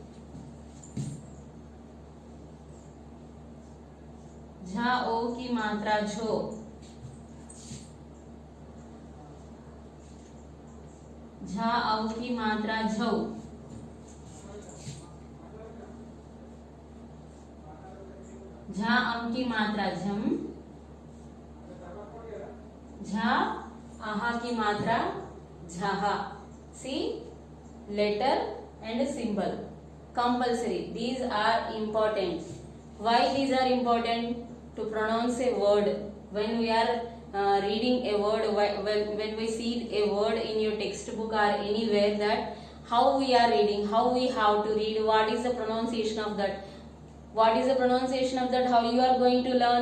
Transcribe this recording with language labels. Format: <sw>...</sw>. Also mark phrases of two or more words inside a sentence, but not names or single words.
<hi>झा ओ की मात्रा झो, झा औ की मात्रा झौ, झा अम की मात्रा झम, झा आहा की मात्रा झहा.</hi> <en>See, letter and symbol compulsory. These are important. Why these are important? To pronounce a word. When we are reading a word, when we see a word in your textbook or anywhere, that how we are reading, how we have to read, what is the pronunciation of that, what is the pronunciation of that, how you are going to learn.</en>